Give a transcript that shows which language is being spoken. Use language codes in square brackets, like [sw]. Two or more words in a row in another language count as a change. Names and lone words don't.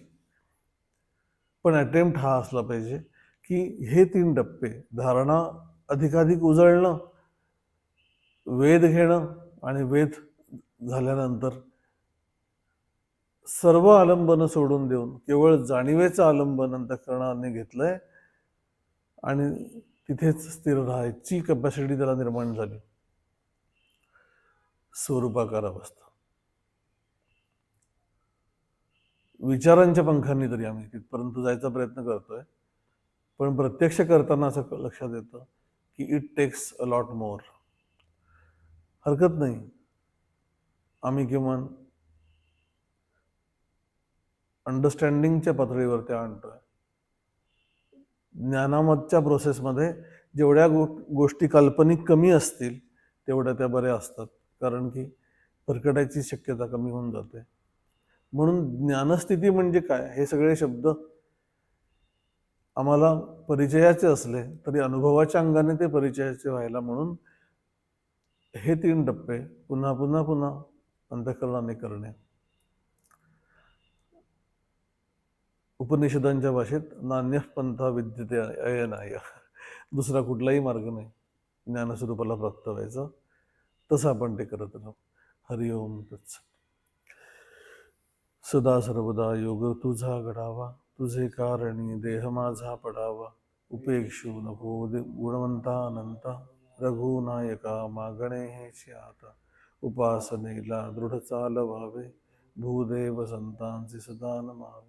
[mr] पण अटेम्प्ट हा असला पाहिजे की हे 3 टप्पे, धारणा अधिकाधिक उजळणं, वेध घेणं आणि वेध झाल्यानंतर सर्व आलंबन सोडून देऊन केवळ जाणीवेचं आलंबन अंतःकरणाने घेतलंय आणि तिथेच स्थिर राहायची कॅपॅसिटी त्याला निर्माण झाली. स्वरूपाकार अवस्था. विचारांच्या पंखांनी तरी आम्ही तिथपर्यंत जायचा प्रयत्न करतोय, पण प्रत्यक्ष करताना असं लक्षात येतं की [en] it takes a lot more. [mr] हरकत नाही, आम्ही किमान अंडरस्टँडिंगच्या पातळीवर ते आणतोय. ज्ञानामधच्या प्रोसेसमध्ये जेवढ्या गोष्टी काल्पनिक कमी असतील तेवढ्या त्या बऱ्या असतात, कारण की भरकटायची शक्यता कमी होऊन जाते. म्हणून ज्ञानस्थिती म्हणजे काय, हे सगळे शब्द आम्हाला परिचयाचे असले तरी अनुभवाच्या अंगाने ते परिचयाचे व्हायला म्हणून हे 3 टप्पे पुन्हा पुन्हा पुन्हा अंतःकरणाने करणे. उपनिषदांच्या भाषेत [sa] नान्यः पंथा विद्यते अयनाय, [mr] दुसरा कुठलाही मार्ग नाही ज्ञानस्वरूपाला प्राप्त व्हायचा. तसं आपण ते करत राहू. [sa] हरि ओम तत्सत. [mr] सदा सर्वदा योग तुझा घडावा, तुझे कारणी देह माझा पडावा. उपेक्षू नको गुणवंता अनंता, रघुनायका मागणे हेची आता. उपासनेला दृढ चाल व्हावे, भूदेव संतांचे सदा नमावे.